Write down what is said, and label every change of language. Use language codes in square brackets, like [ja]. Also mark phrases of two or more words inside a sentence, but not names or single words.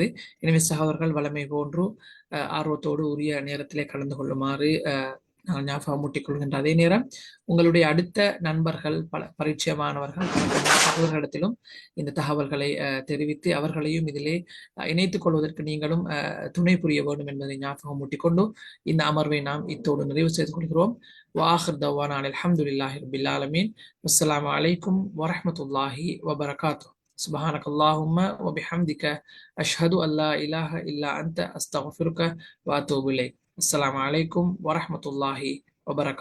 [ta] எனவே சகோதரர்கள் வளமை போன்று ஆர்வத்தோடு உரிய நேரத்திலே கலந்து கொள்ளுமாறு நான் ஞாபகம் மூட்டிக் கொள்கின்ற அதே நேரம் உங்களுடைய அடுத்த நண்பர்கள், பல பரிச்சயமானவர்கள், சகோதரர்களிடத்திலும் இந்த தகவல்களை தெரிவித்து அவர்களையும் இதிலே இணைத்துக் கொள்வதற்கு நீங்களும் துணை புரிய வேண்டும் என்பதை ஞாபகம் மூட்டிக்கொண்டு இந்த அமர்வை நாம் இத்தோடு நிறைவு செய்து கொள்கிறோம். [ar] وآخر دعوانا الحمد لله رب العالمين والسلام عليكم ورحمة الله وبركاته. سبحانك اللهم وبحمدك أشهد أن لا إله إلا أنت أستغفرك وأتوب إليك. السلام عليكم ورحمة الله وبركاته.